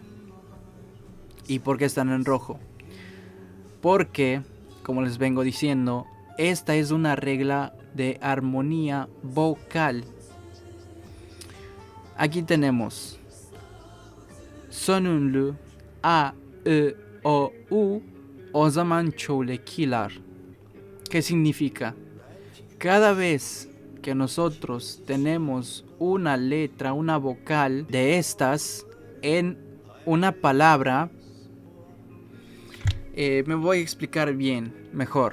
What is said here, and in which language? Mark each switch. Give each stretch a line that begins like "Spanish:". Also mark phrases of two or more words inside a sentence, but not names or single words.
Spanish: ¿Y por qué están en rojo? Porque, como les vengo diciendo, esta es una regla de armonía vocal. Aquí tenemos sonunlu a,
Turkish: o, u, o zaman çoğulkiler.
Spanish: ¿Qué significa? Cada vez que nosotros tenemos una letra, una vocal de estas en una palabra, me voy a explicar bien, mejor.